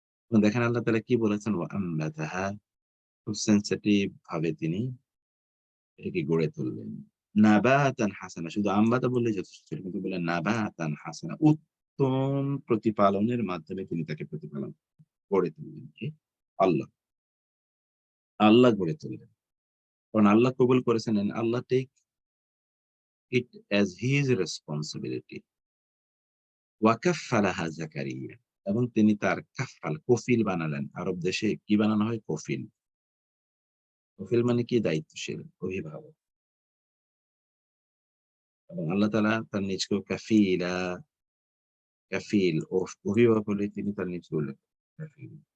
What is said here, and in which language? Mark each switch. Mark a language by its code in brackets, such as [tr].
[bn] এবং দেখেন আল্লাহ তাআলা কি বলেছেন? ওয়া আম্বাতাহা, খুব সেনসিটিভ ভাবে তিনি এটাকে গড়ে তুললেন। নাবাতান হাসানা, শুধু আম্বাতা বললেই যথেষ্ট ছিল, কিন্তু বললেন নাবাতান হাসানা, উত্তম প্রতিপালনের মাধ্যমে তিনি তাকে প্রতিপালন গড়ে তুললেন। কে? আল্লাহ। আল্লাহ গড়ে তুললেন। কারণ আল্লাহ কবুল করেছেন [en] and Allah take it as his responsibility. [bn] ওয়াকাফালাহা Zakaria, এবং তিনি তার কাফাল, কফিল বানালেন। আরব দেশে কি বানানো হয়? কফিল। কফিল মানে কি? দায়িত্বশীল, অভিভাবক। এবং আল্লাহ তাআলা তার নিজকেও কাফিলা, কাফিল ও অভিভাবক হলে তিনি তার নিজকে উল্লেখ করেন, কাফিল।